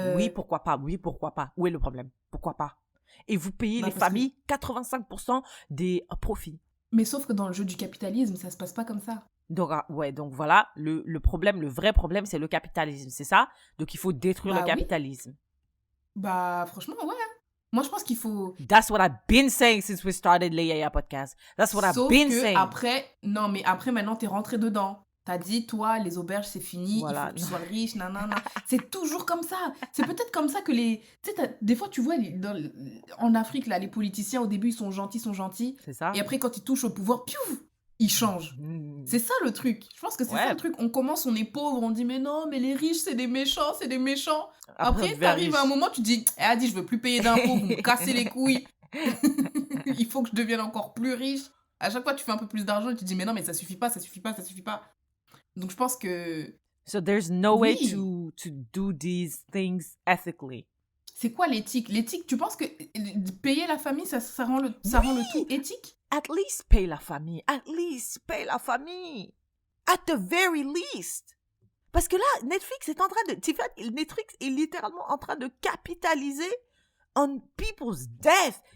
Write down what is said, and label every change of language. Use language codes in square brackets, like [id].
[fr] Oui, pourquoi pas. Où est le problème? Pourquoi pas? Et vous payez Bah, les familles 85% des profits. Mais sauf que dans le jeu du capitalisme, ça se passe pas comme ça. Donc, donc voilà, le problème, le vrai problème, c'est le capitalisme, c'est ça? Donc il faut détruire Bah le oui. capitalisme. Bah, franchement, ouais. Moi, je pense qu'il faut... [en] That's what I've been saying since we started le Yaya podcast. That's what [fr] Sauf [en] I've been [fr] que [en] saying. [fr] après... Non, mais après, maintenant, t'es rentré dedans. T'as dit, toi, les auberges, c'est fini, Voilà. il faut que tu sois riche, nanana. C'est toujours comme ça. C'est peut-être comme ça que les... Tu sais, des fois, tu vois, en Afrique, là, les politiciens, au début, ils sont gentils. C'est ça? Et après, quand ils touchent au pouvoir, piouf, ils changent. C'est ça, le truc. Je pense que c'est ça, le truc. On commence, on est pauvre, on dit, mais non, mais les riches, c'est des méchants, c'est des méchants. Après t'arrives à un moment, tu dis, elle a dit, je veux plus payer d'impôts, vous me cassez les couilles. Il faut que je devienne encore plus riche. À chaque fois, tu fais un peu plus d'argent et tu dis, mais non, mais ça suffit pas. Donc, je pense que... [en] So there's no way [fr] Oui. [en] to do these things ethically. [fr] C'est quoi l'éthique? L'éthique, tu penses que payer la famille, ça rend le tout éthique? [en] At least [fr] paye la famille. At least paye la famille. [en] At the very least. [fr] Parce que là, Netflix est Netflix est littéralement en train de capitaliser [en] on people's death.